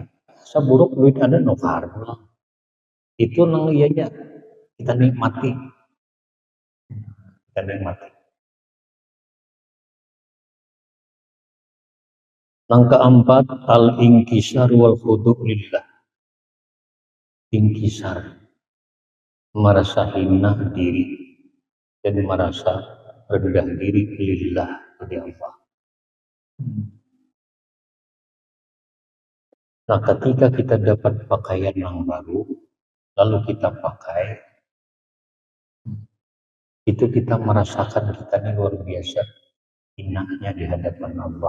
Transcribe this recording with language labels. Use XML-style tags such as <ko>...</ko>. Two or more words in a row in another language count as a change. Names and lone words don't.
<bjn>Seburuk duit ada nukar. Itu nang iyanya kita nikmati. Kita nikmati. Yang keempat,</bjn> <ar>الانكسار والخضوع لله.</ar> <id>Inkisar, merasa hina diri dan merasa rendah diri lillah bagi Allah. Nah, ketika kita dapat pakaian yang baru, lalu kita pakai, itu kita merasakan kita ini luar biasa hinanya di hadapan Allah.</id>